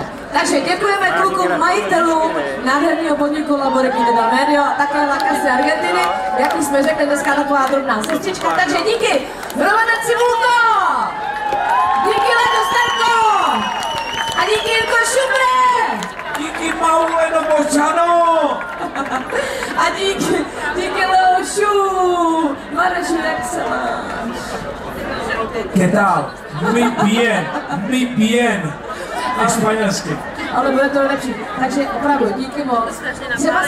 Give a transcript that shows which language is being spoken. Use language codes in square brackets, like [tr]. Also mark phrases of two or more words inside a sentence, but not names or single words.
[cs] Takže děkujeme klukům, majitelům nádherného podniku La Bodeguita del Medio a také La Casa Argentiny, jak už jsme řekli, dneska taková drobná sestřička, takže díky Romane Cibulko, díky Ledo Sterko a díky Jirko Šubre Díky Mauleno Bočano. a díky Leošu, Mareši, jak se máš? [es] ¿Qué tal? Muy bien. [cs] A španělsky. Ale bude to lepší, takže opravdu díky moc. Třeba